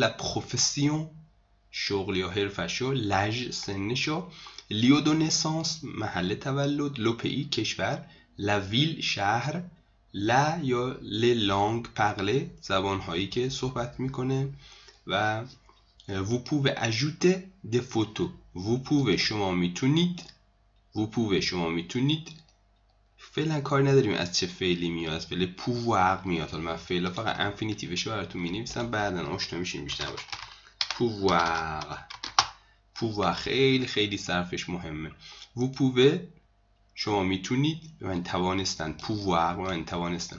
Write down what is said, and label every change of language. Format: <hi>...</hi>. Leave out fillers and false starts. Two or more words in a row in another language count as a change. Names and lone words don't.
<fr>la profession</fr> <fa>شغل یا حرفشو. لژ سنشو.</fa> <fr>lieu de naissance</fr> <fa>محل تولد.</fa> <fr>le pays کشور. la ville شهر. لا یا les langues parlées</fr> <fa>زبانهایی که صحبت میکنه.</fa> <fr>و vous pouvez ajouter des photos. vous pouvez</fr> <fa>شما میتونید فعلا کاری نداریم از چه فعلی میاد، از فعل پوواق میاد. حالا من فعلا فقط انفینیتیوش براتون مینویسم، بعدن آشنا میشین بیشتر باشه. پوواق، پوواق خیلی خیلی صرفش مهمه.</fa> <fr>vous pouvez</fr> <fa>شما میتونید، من توانستن، پوواق من توانستم.</fa>